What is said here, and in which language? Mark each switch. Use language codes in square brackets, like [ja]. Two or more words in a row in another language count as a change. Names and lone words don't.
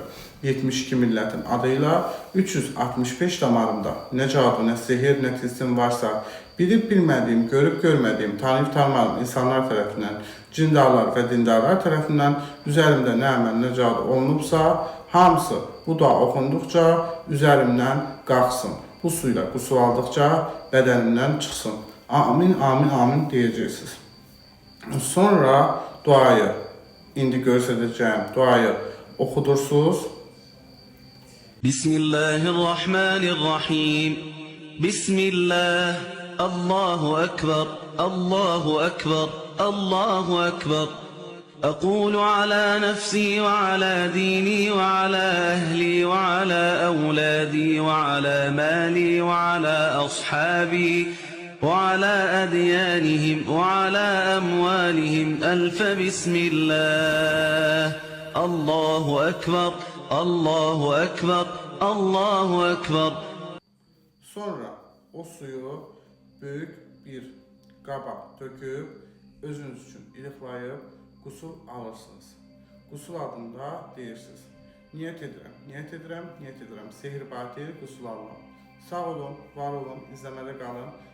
[az] 72 millətin adıyla 365 damarımda nə cadu, nə sehir, nə tilsim varsa, bilib bilmədiyim, görüb görmədiyim, tanıyıb tanımadığım insanlar tərəfindən, cindarlar və dindarlar tərəfindən üzərimdə nə əməl, nə cadu olunubsa, hamısı bu dua oxunduqca üzərimdən qalxsın. Bu suyla qusul aldıqca bədənimdən çıxsın. Amin, amin, amin deyəcəksiniz. Sonra duayı, indi göstərəcəyim duayı oxudursunuz. [ar] بسم الله الرحمن الرحيم. بسم الله. الله أكبر. الله أكبر. الله أكبر. أقول على نفسي وعلى ديني وعلى أهلي وعلى أولادي وعلى مالي وعلى أصحابي وعلى أديانهم وعلى أموالهم ألف بسم الله. الله أكبر. الله أكبر. الله أكبر. [az] Sonra o suyu büyük bir qaba töküb özünüz üçün iliqlayıb qusul alırsınız. Qusul adında deyirsiniz: niyyət edirəm, niyyət edirəm, niyyət edirəm. Sehir batil qusul almam. Sağ olun, var olun, izləmədə qalın.